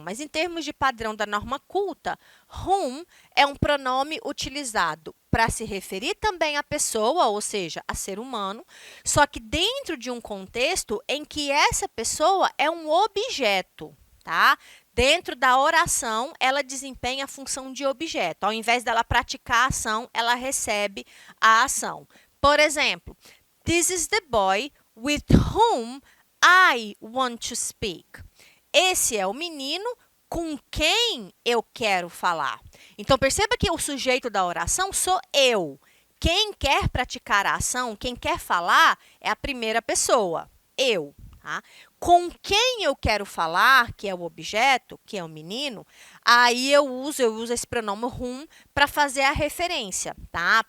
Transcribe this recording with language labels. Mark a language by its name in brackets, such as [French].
[Portuguese] Mas, em termos de padrão da norma culta, whom é um pronome utilizado para se referir também à pessoa, ou seja, a ser humano, só que dentro de um contexto em que essa pessoa é um objeto, tá? Dentro da oração, ela desempenha a função de objeto. Ao invés dela praticar a ação, ela recebe a ação. Por exemplo, [English] this is the boy with whom I want to speak. [Portuguese] Esse é o menino com quem eu quero falar. Então, perceba que o sujeito da oração sou eu. Quem quer praticar a ação, quem quer falar, é a primeira pessoa, eu. Tá? com quem eu quero falar, que é o objeto, que é o menino, aí eu uso esse pronome whom para fazer a referência, tá?